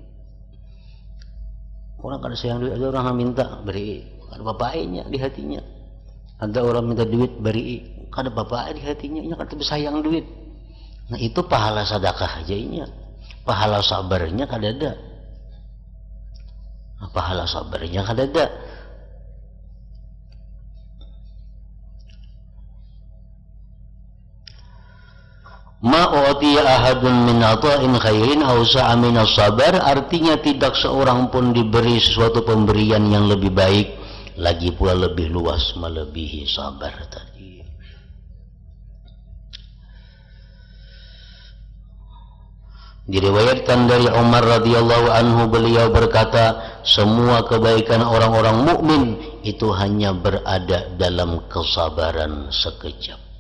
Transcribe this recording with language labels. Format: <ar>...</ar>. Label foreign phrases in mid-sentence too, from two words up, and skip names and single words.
<bjn>Orang kada sayang duit, ada orang yang minta beri, ada bapaknya di hatinya. Ada orang minta duit beri, kada apa-apa di hatinya, nya kada sayang duit. Nah itu pahala sedekah aja nya. Pahala sabarnya kada ada. Nah, pahala sabarnya kada ada.</bjn> <ar>ما أعطي أحد من عطاء خير أوسع من الصبر,</ar> <id>artinya tidak seorang pun diberi sesuatu pemberian yang lebih baik, lagi pula lebih luas melebihi sabar tadi. Diriwayatkan dari Umar</id> <ar>رضي الله عنه,</ar> <id>beliau berkata, semua kebaikan orang-orang mukmin itu hanya berada dalam kesabaran sekejap.</id>